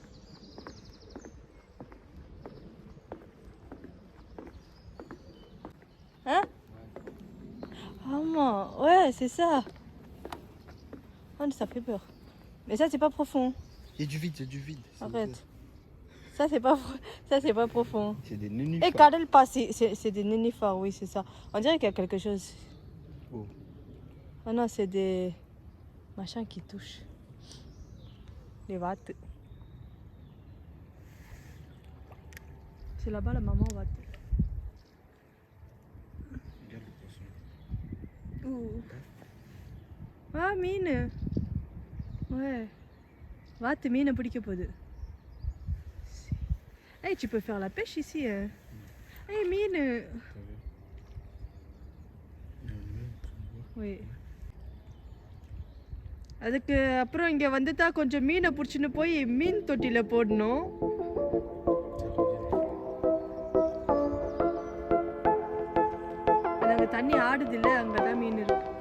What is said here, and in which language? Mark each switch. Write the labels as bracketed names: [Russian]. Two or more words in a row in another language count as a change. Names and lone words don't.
[Tamil] ஆமாம், [French] ouais, c'est ça. Oh, ça fait peur. Mais ça, c'est pas profond. Il y a du vide, il y a du vide. Arrête. Ça, c'est pas profond. C'est des nénuphars. Et Kadel pas, c'est des nénuphars, oui, c'est ça. On dirait qu'il y a quelque chose. Oh. Ah non, c'est des machins qui touchent. Les vattes. C'est là-bas la maman vatte. Regarde le poisson. Ah, mine. Ouais. Vatte, mine [Tamil] பிடிக்க போகுது. [French] Hey, tu peux faire la pêche ici. Hey, mine. Oui. [Tamil] அதுக்கு அப்புறம் இங்கே வந்துட்டா கொஞ்சம் மீனை பிடிச்சின்னு போய் மீன் தொட்டியில் போடணும். அங்கே தண்ணி ஆடுது இல்லை, அங்கே தான் மீன் இருக்கு.